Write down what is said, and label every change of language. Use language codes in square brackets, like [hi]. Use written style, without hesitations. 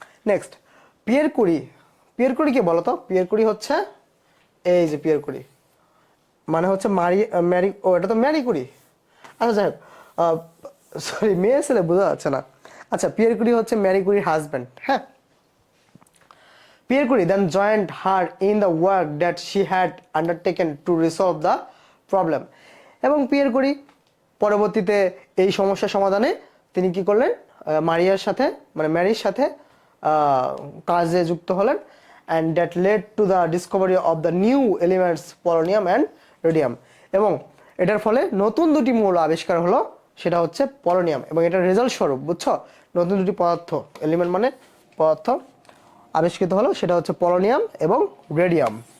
[bn] Next, Pierre Curie. Pierre Curie কি বলতো, Pierre Curie হচ্ছে এই যে পিয়ের কুরি মানে হচ্ছে ম্যারি, ও এটা তো ম্যারি কুরি। আচ্ছা যাই হোক, সরি মেয়ে ছেলে বোঝা যাচ্ছে না। আচ্ছা, পিয়ের কুরি হচ্ছে ম্যারি কুরির হাজব্যান্ড। [en] হ্যাঁ, Pierre Curie then joined her in the work that she had undertaken to resolve the problem. [bn] এবং পিয়ের কুরি পরবর্তীতে এই সমস্যা সমাধানে তিনি কি করলেন, মারিয়ার সাথে মানে ম্যারির সাথে কাজে যুক্ত হলেন [en] and that led to the discovery of the new elements polonium and radium [bn] এবং এটার ফলে নতুন দুটি মৌল আবিষ্কার হলো সেটা হচ্ছে পলোনিয়াম এবং এটার রেজাল্ট স্বরূপ বুঝছো নতুন দুটি পদার্থ এলিমেন্ট মানে পদার্থ আবিষ্কৃত হলো সেটা হচ্ছে পলোনিয়াম এবং রেডিয়াম